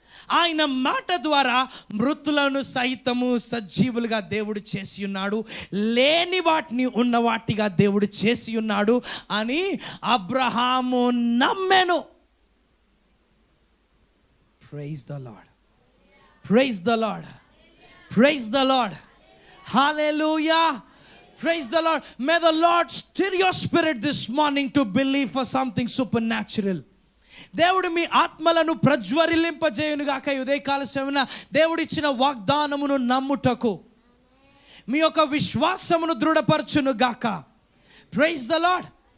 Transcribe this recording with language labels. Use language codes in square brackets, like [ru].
[te] ఆయన మాట ద్వారా మృతులను సైతము సజీవులుగా దేవుడు చేసి ఉన్నాడు, లేని వాటిని ఉన్న వాటిగా దేవుడు చేసి ఉన్నాడు అని Abraham నమ్మెను. [en] Praise the Lord, praise the Lord, praise the Lord, hallelujah. Praise the Lord. May the Lord stir your spirit this morning to believe for something supernatural. [te] దేవుడు మీ ఆత్మలను ప్రజ్వరిల్లింపజేయునుగాక. ఉదయకాల సమయమున దేవుడిచ్చిన వాగ్దానమును నమ్ముటకు మీ యొక్క విశ్వాసమును దృఢపరచునుగాక. [en] Praise the Lord.